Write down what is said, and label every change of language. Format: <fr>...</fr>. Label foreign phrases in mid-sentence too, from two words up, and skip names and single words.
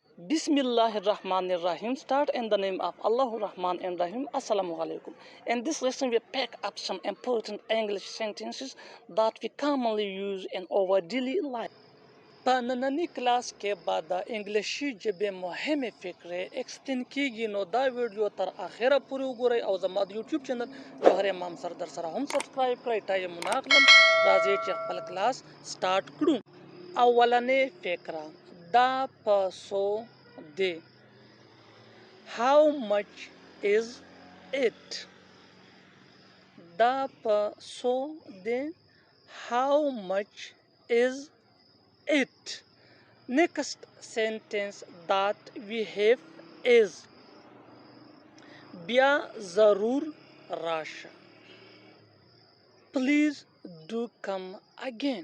<ar>بسم الله الرحمن الرحيم.</ar> <en>Start in the name of Allah Rahman and Rahim.</en> <ar>السلام عليكم.</ar> <en>In this lesson, we pick up some important English sentences that we commonly use in our daily life.</en> <ps>په نننۍ کلاس کې به د انګلیسي ژبې مهمې فقرې اکسپلین کیږي، نو دا ویډیو تر اخره پورې وګورئ او زما د</ps> <en>YouTube channel</en> <ps>جوهر امام سره در سره هم سبسکرایب کړئ. ټایم ناخلم، راځئ چې خپل کلاس سٹارټ کړو. اولنې فقره دا په څو دی.</ps> <en>How much is it?</en> <ps>دا په څو دی.</ps> <en>How much is it? Next sentence that we have is</en> <ps>بیا ضرور راشه.</ps> <en>Please do come again.</en>